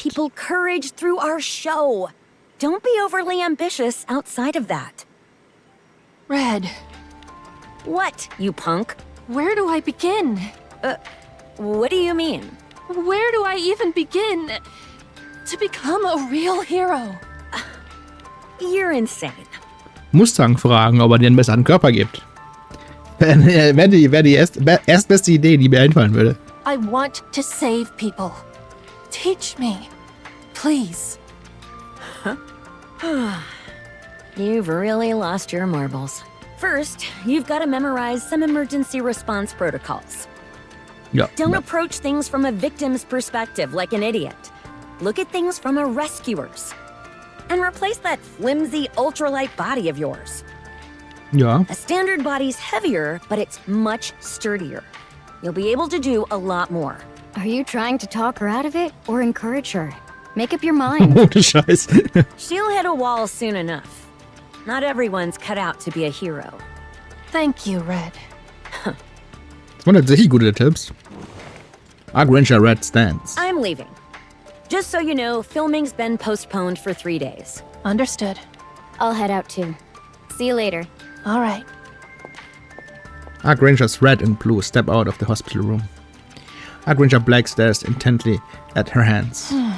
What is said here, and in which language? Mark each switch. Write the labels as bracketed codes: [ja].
[en] people courage through our show. Don't be overly ambitious outside of that. Red, What, you punk? where do I begin? What do you mean? Where do I even begin to become a real hero? You're insane. [de] Mustang fragen, ob er dir einen besseren Körper gibt. Wäre die erstbeste Idee, die mir einfallen würde. [en] I want to save people. Teach me, please. You've really lost your marbles. First, you've got to memorize some emergency response protocols. [de] Ja. [en] Don't approach things from a victim's perspective like an idiot. Look at things from a rescuer's. And replace that flimsy, ultralight body of yours. [de] Ja. [en] A standard body's heavier, but it's much sturdier. You'll be able to do a lot more. are you trying to talk her out of it or encourage her? Make up your mind. [de] Ohne Scheiß. [en] She'll hit a wall soon enough. Not everyone's cut out to be a hero. Thank you, Red. [de] Das waren tatsächlich gute Tipps. [en] Arc Ranger Red stands. I'm leaving. Just so you know, filming's been postponed for 3 days. Understood. I'll head out too. See you later. All right. Arc Rangers Red and Blue step out of the hospital room. Arc Ranger Black stares intently at her hands.